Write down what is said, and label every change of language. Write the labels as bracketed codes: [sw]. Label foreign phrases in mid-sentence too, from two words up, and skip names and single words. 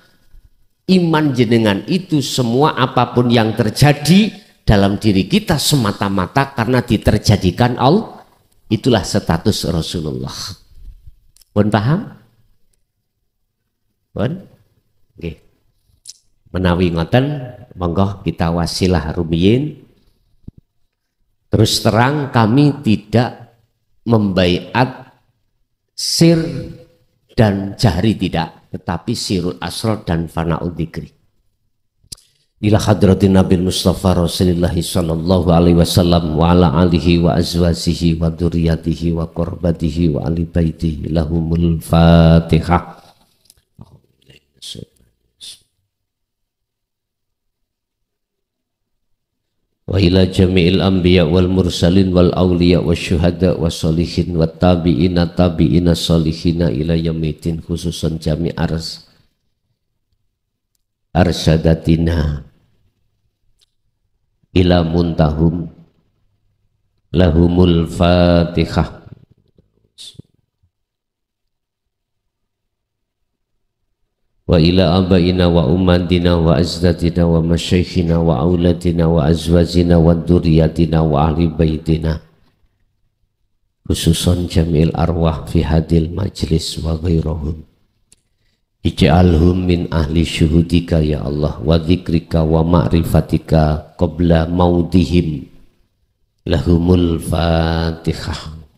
[id] Iman jenengan itu semua apapun yang terjadi dalam diri kita semata-mata karena diterjadikan Allah. Itulah status Rasulullah. [jv] Pun paham? Pun? Oke. Menawi ngoten, monggo kita wasilah rumiyin. [id] Terus terang kami tidak membaiat sir dan jahri tidak, tetapi [ar] سر الأسرار [id] dan [ar] فناء الذكر. إلى حضرة النبي مصطفى رسول الله صلى الله عليه وسلم وعلى آله وأزواجه وذرياته وقرابته وآل بيته لهم الفاتحة. وإلى جميع الأنبياء والمرسلين والأولياء والشهداء والصالحين والتابعين التابعين الصالحين إلى يوم الدين خصوصا جميع ساداتنا إلى منتهاهم لهم الفاتحة. وإلى آبائنا وأمهاتنا وأجدادنا ومشايخنا وأولادنا وأزواجنا وذرياتنا وأهل بيتنا خصوصا جميع أرواح في هذا المجلس وغيرهم. اجعلهم من أهل شهودك يا الله وذكرك ومعرفتك قبل موتهم لهم الفاتحة.